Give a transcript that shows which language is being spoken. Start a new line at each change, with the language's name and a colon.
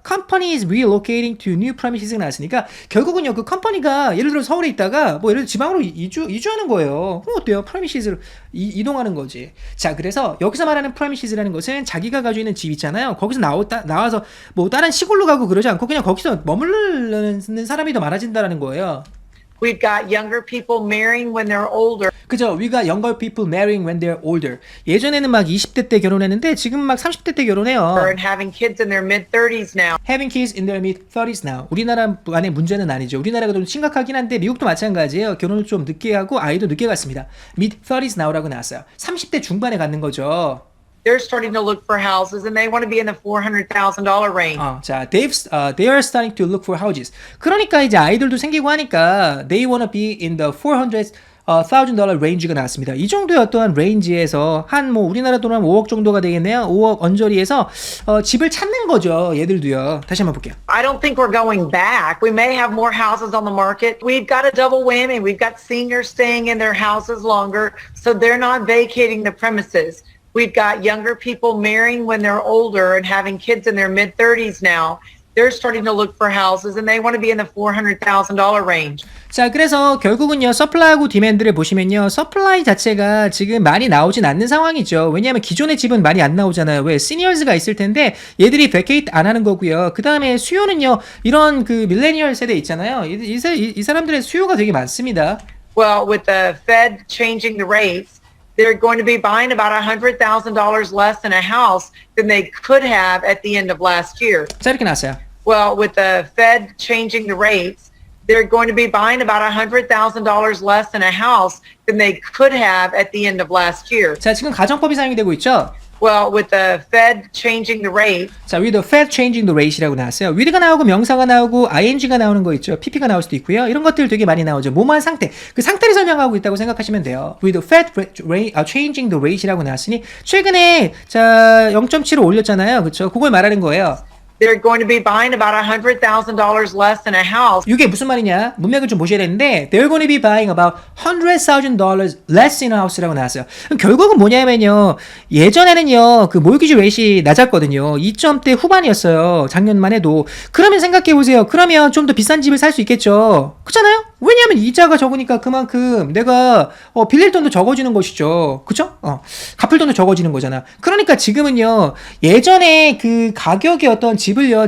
English: company is relocating to new premises
Korean: 나왔으니까 결국은요, 그 컴퍼니가 예를 들어 서울에 있다가 뭐 예를 들어 지방으로 이주하는 거예요. 그럼 어때요? premises로 이동하는 거지. 자, 그래서 여기서 말하는 premises라는 것은 자기가 가지고 있는 집 있잖아요. 거기서 나와서 뭐 다른 시골로 가고 그러지 않고 그냥 거기서 머무르는 사람이 더 많아진다는 거예요.
English: We've got younger people marrying when they're older.
Korean: 그죠?
English: We got younger people marrying when they're older.
Korean: 예전에는 막 20대 때 결혼했는데 지금 막 30대 때 결혼해요.
English: And having kids in their mid-30s now. Having kids in their mid-30s now.
Korean: 우리나라만의 문제는 아니죠. 우리나라가 좀 심각하긴 한데 미국도 마찬가지예요. 결혼을 좀 늦게 하고 아이도 늦게 갖습니다.
English: mid-30s now
Korean: 라고 나왔어요. 30대 중반에 갖는 거죠.
English: They're starting to look for houses and they want to be in the $400,000 range. 자, they are starting to look for houses.
Korean: 그러니까 이제 아이들도 생기고 하니까
English: they wanna be in the $400,000 range
Korean: 가 나왔습니다. 이 정도의 어떠한 레인지에서 한 뭐 우리나라 돈 한 5억 정도가 되겠네요. 5억 언저리에서 집을 찾는 거죠. 얘들도요. 다시 한번 볼게요.
English: I don't think we're going back. We may have more houses on the market. We've got a double whammy. We've got seniors staying in their houses longer, so they're not vacating the premises. We've got younger people marrying when they're older and having kids in their mid-30s now. They're starting to look for houses and they want to be in the $400,000 range.
Korean: 자, 그래서 결국은요, 서플라이하고 디맨드를 보시면요, 서플라이 자체가 지금 많이 나오진 않는 상황이죠. 왜냐하면 기존의 집은 많이 안 나오잖아요. 왜? 시니어즈가 있을 텐데 얘들이 베케이트 안 하는 거고요. 그 다음에 수요는요, 이런 그 밀레니얼 세대 있잖아요. 이 사람들의 수요가 되게 많습니다.
English: Well, with the Fed changing the rates, they're going to be buying about $100,000 less in a house than they could have at the end of last year.
Korean: 자, 이렇게 나왔어요.
English: Well, with the Fed changing the rates, they're going to be buying about $100,000 less in a house than they could have at the end of last year.
Korean: 자, 지금 가정법이 사용이 되고 있죠.
English: Well, with the Fed changing the rate,
Korean: 자,
English: with the Fed changing the rate
Korean: 이라고 나왔어요. with가 나오고 명사가 나오고 ing가 나오는 거 있죠. pp가 나올 수도 있고요. 이런 것들 되게 많이 나오죠. 뭐뭐한 상태. 그 상태를 설명하고 있다고 생각하시면 돼요.
English: with the Fed changing the rate
Korean: 이라고 나왔으니 최근에 자 0.7을 올렸잖아요. 그렇죠? 그걸 말하는 거예요.
English: they're going to be buying about $100,000 less in a house.
Korean: 이게 무슨 말이냐? 문맥을 좀 보셔야 되는데
English: they're going to be buying about $100,000 less in a house
Korean: 라고 나왔어요. 그럼 결국은 뭐냐면요. 예전에는요. 그 모기지 레이시 낮았거든요. 2점대 후반이었어요. 작년만 해도. 그러면 생각해 보세요. 그러면 좀 더 비싼 집을 살 수 있겠죠. 그렇잖아요? 왜냐하면 이자가 적으니까 그만큼 내가 빌릴 돈도 적어지는 것이죠. 그쵸? 갚을 돈도 적어지는 거잖아. 그러니까 지금은요. 예전에 그 가격의 어떤 집을요.